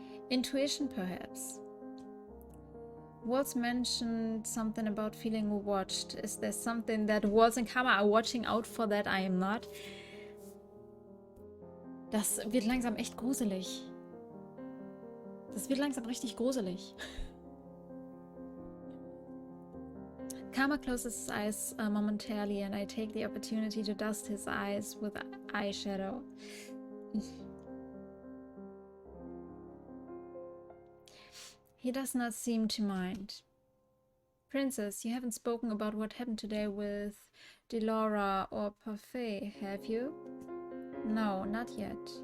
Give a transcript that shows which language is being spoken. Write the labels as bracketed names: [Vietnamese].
[English] Intuition, perhaps. Waltz mentioned something about feeling watched. Is there something that Waltz and Kama are watching out for that I am not? [German] Das wird langsam echt gruselig. Das wird langsam richtig gruselig. [English] Kama closes his eyes momentarily and I take the opportunity to dust his eyes with eyeshadow. He does not seem to mind. Princess, you haven't spoken about what happened today with Delora or Parfait, have you? No, not yet.